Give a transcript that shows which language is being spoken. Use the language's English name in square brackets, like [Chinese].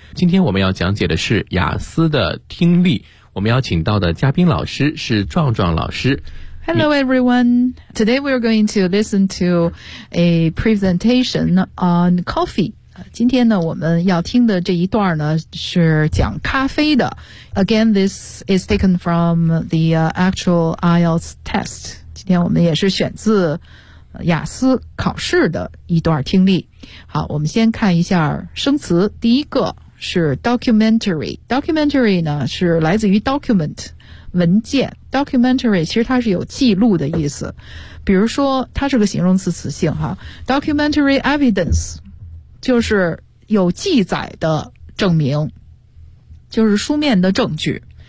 [Chinese] 今天我们要讲解的是雅思的听力，我们要请到的嘉宾老师是壮壮老师。 [English] Hello everyone, today we are going to listen to a presentation on coffee. [Chinese] 今天呢我们要听的这一段呢是讲咖啡的。 [English] Again, this is taken from the actual IELTS test. [Chinese] 今天我们也是选自雅思考试的一段听力。好，我们先看一下生词。第一个是 documentary， documentary 呢是来自于 document， 文件。 documentary 其实它是有记录的意思，比如说它是个形容词词性哈， documentary evidence 就是有记载的证明，就是书面的证据。